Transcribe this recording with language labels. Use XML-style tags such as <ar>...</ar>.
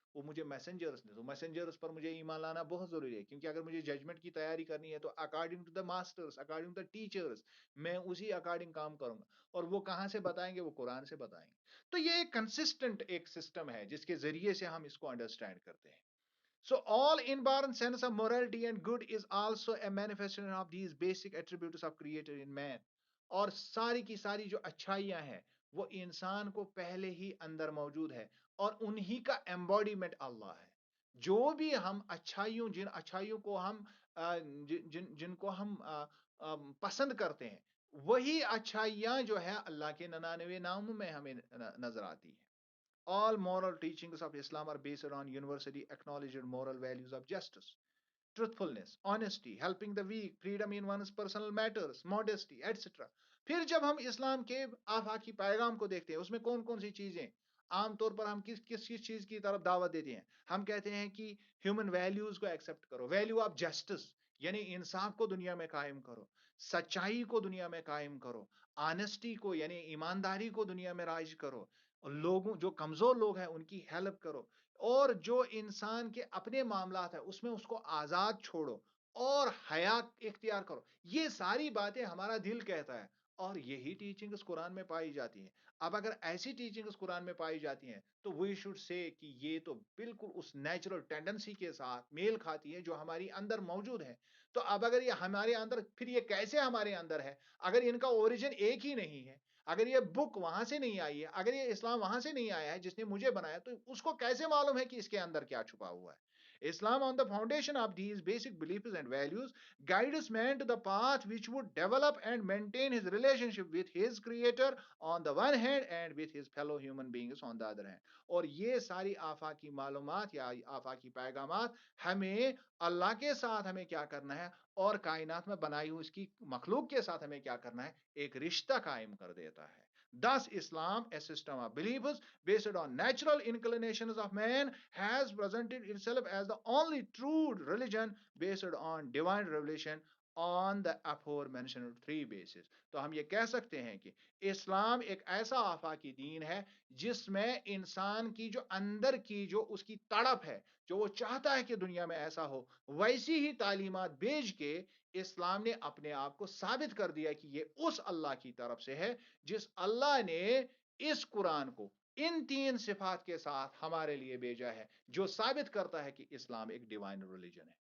<hi>वो मुझे मैसेंजर्स ने, तो मैसेंजर्स पर मुझे ईमान लाना बहुत जरूरी है, क्योंकि अगर मुझे जजमेंट की तैयारी करनी है तो</hi> <en>according to the masters, according to the teachers,</en> <hi>मैं उसी अकॉर्डिंग काम करूंगा। और वो कहाँ से बताएंगे? वो कुरान से बताएंगे। तो ये एक कंसिस्टेंट एक सिस्टम है जिसके जरिए से हम इसको अंडरस्टैंड करते हैं।</hi> <en>So all inborn sense of morality and good is also a manifestation of these basic attributes of creator in man।</en> <hi>और सारी की सारी जो अच्छाइयां हैं वो इंसान को पहले ही अंदर मौजूद है, और उन्हीं का एम्बॉडीमेंट अल्लाह है। जो भी हम अच्छाइयों, जिन अच्छाइयों को हम जिनको हम पसंद करते हैं, वही अच्छाइयां जो है अल्लाह के 99 नामों में हमें नजर आती है।</hi> <en>All moral teachings of Islam are based on universally acknowledged moral values of justice, truthfulness, honesty, helping the weak, freedom in one's personal matters, modesty, etc।</en> <hi>फिर जब हम इस्लाम के आफाकी पैगाम को देखते हैं, उसमें कौन कौन सी चीजें आमतौर पर हम किस किस किस चीज की तरफ दावत देते हैं? हम कहते हैं कि ह्यूमन वैल्यूज को एक्सेप्ट करो,</hi> <en>value of justice,</en> <hi>यानी इंसाफ को दुनिया में कायम करो, सच्चाई को दुनिया में कायम करो, ऑनेस्टी को यानी ईमानदारी को दुनिया में राइज करो, और लोगों जो कमजोर लोग हैं उनकी हेल्प करो, और जो इंसान के अपने मामलात है उसमें उसको आजाद छोड़ो, और हयात इख्तियार करो। ये सारी बातें हमारा दिल कहता है, और यही टीचिंग्स कुरान में पाई जाती हैं। अब अगर ऐसी टीचिंग्स कुरान में पाई जाती हैं तो</hi> <en>we should say</en> <hi>कि ये तो बिल्कुल उस नेचुरल टेंडेंसी के साथ मेल खाती है जो हमारी अंदर मौजूद है। तो अब अगर ये हमारे अंदर, फिर ये कैसे हमारे अंदर है अगर इनका ओरिजिन एक ही नहीं है? अगर ये बुक वहां से नहीं आई है, अगर ये इस्लाम वहां से नहीं आया है जिसने मुझे बनाया, तो उसको कैसे मालूम है कि इसके अंदर क्या छुपा हुआ है?</hi> <en>Islam, on the foundation of these basic beliefs and values, guides man to the path which would develop and maintain his relationship with his creator on the one hand and with his fellow human beings on the other hand।</en> <hi>और ये सारी आफाकी मालूमात या आफाकी पैगामात हमें अल्लाह के साथ हमें क्या करना है, और कायनात में बनाई हुई इसकी मखलूक के साथ हमें क्या करना है, एक रिश्ता कायम कर देता है।</hi> <en>Thus, Islam, a system of beliefs based on natural inclinations of man, has presented itself as the only true religion based on divine revelation on the aforementioned three bases।</en> <hi>तो हम ये कह सकते हैं कि इस्लाम एक ऐसा आफाकी दीन है जिसमें इंसान की जो अंदर की जो उसकी तड़प है, जो वो चाहता है कि दुनिया में ऐसा हो, वैसी ही तालीमात भेज के इस्लाम ने अपने आप को साबित कर दिया कि ये उस अल्लाह की तरफ से है जिस अल्लाह ने इस कुरान को इन तीन सिफात के साथ हमारे लिए भेजा है, जो साबित करता है कि इस्लाम एक डिवाइन रिलीजन है।</hi>